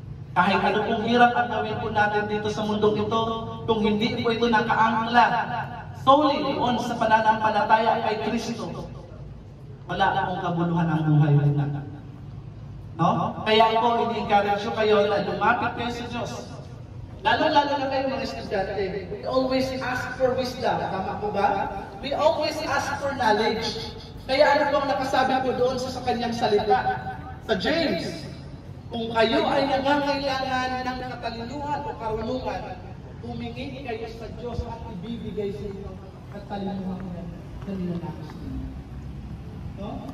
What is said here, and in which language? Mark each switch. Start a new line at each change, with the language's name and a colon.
Filipino: Kahit ano pong hirap ang gawin po natin dito sa mundong ito, kung hindi po ito nakaangkla
English: solely on
Filipino: sa pananampalataya kay Kristo, wala na pong kabuluhan ang buhay po natin. No? Kaya po, ini-encourage kayo na lumapit kayo sa Diyos. Lalo-lalo na kayo mga estudyante.
English: We always ask for wisdom. Tama po ba? We always ask for knowledge.
Filipino: Kaya ano po ang nakasabi po doon sa kanyang salita? Sa James, kung kayo ay nangangailangan ng katalinuhan o karunungan, humingi kayo sa Diyos at ibibigay sa inyo at katalinuhan na ninanais ninyo. No?